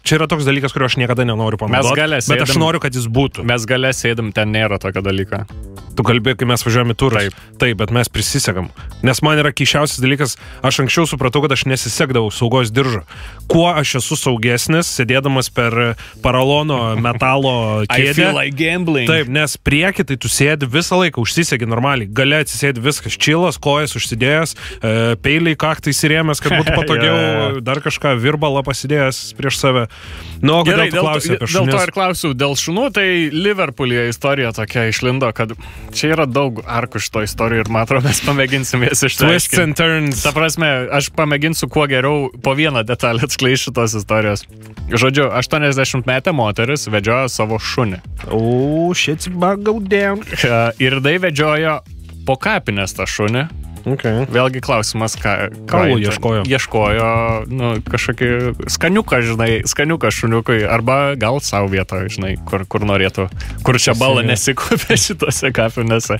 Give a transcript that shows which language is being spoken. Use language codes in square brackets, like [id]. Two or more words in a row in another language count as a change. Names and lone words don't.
[lt] Čia yra toks dalykas, kurio aš niekada nenoriu panaudoti, bet aš noriu, kad jis būtų. Mes gale sėdam, ten nėra tokio dalyko. Tu kalbėjai, kai mes važiuojame į turą. Taip, bet mes prisisekam. Nes man yra keisčiausias dalykas, aš anksčiau supratau, kad aš nesisekdavau saugos diržo. Kuo aš esu saugesnis, sėdėdamas per paralono metalo kėdę. [en] I feel like gambling. [lt] Taip, nes prieki, tai tu sėdi visą laiką, užsisegi normaliai. Gale atsisėdi viskas, čilas, kojas užsidėjęs, peiliai kaktą įsirėmęs, kad būtų patogiau, dar kažką virbalą pasidėjęs prieš save. Nu, gerai, dėl to ir klausiu, dėl šunų, tai Liverpoolyje istorija tokia išlindo, kad čia yra daug arkų šito istorijų ir, man atrodo, mes pamėginsim jas išsiaiškinti. [en] Twists and turns. [lt] Ta prasme, aš pamėginsiu kuo geriau po vieną detalę atskleisti šitos istorijos. Žodžiu, 80-metė moteris vedžiojo savo šunį. [en] Oh, shit's about go down. [lt] Ir tai vedžiojo po kapinės tą šunį. Okay. Vėlgi klausimas, ką ieškojo? Ieškojo, kažkokį skaniuką, žinai, skaniuką šuniukui, arba gal savo vietą, žinai, kur norėtų, kur čia bala nesikupė šitose kapinėse.